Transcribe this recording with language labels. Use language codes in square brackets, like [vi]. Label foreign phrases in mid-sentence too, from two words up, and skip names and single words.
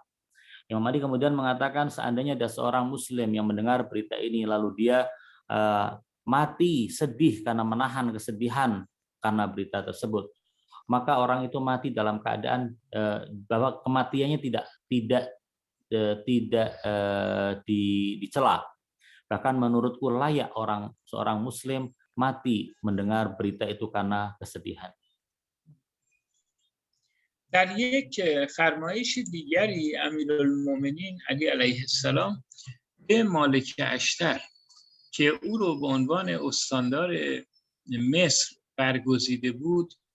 [id] Imam Ali kemudian mengatakan seandainya ada seorang muslim yang mendengar berita ini lalu dia mati sedih karena menahan kesedihan karena berita tersebut, maka orang itu mati dalam keadaan bahwa kematiannya tidak dicela. Bahkan menurutku layak seorang muslim mati mendengar berita itu karena kesedihan. [fa] در یک فرمایش دیگری امیرالمومنین علی [ar] علیه السلام [fa] به مالک اشتر که او رو به عنوان استاندار مصر برگزیده بود